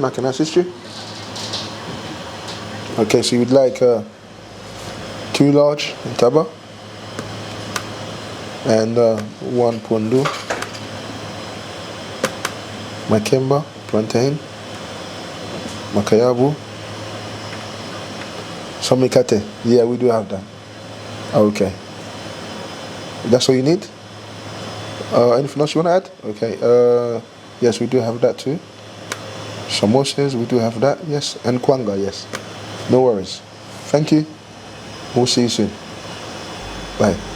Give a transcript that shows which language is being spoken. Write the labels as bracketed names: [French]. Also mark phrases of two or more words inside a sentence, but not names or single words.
[English] I can assist you. Okay, so you'd like 2 large taba and 1 pundu, makemba, plantain, makayabu, somikate. Yeah, we do have that. Okay. That's all you need? Anything else you want to add? Okay. Yes, we do have that too. Samosas, we do have that, yes. And kwanga, yes. No worries. Thank you. We'll see you soon. Bye.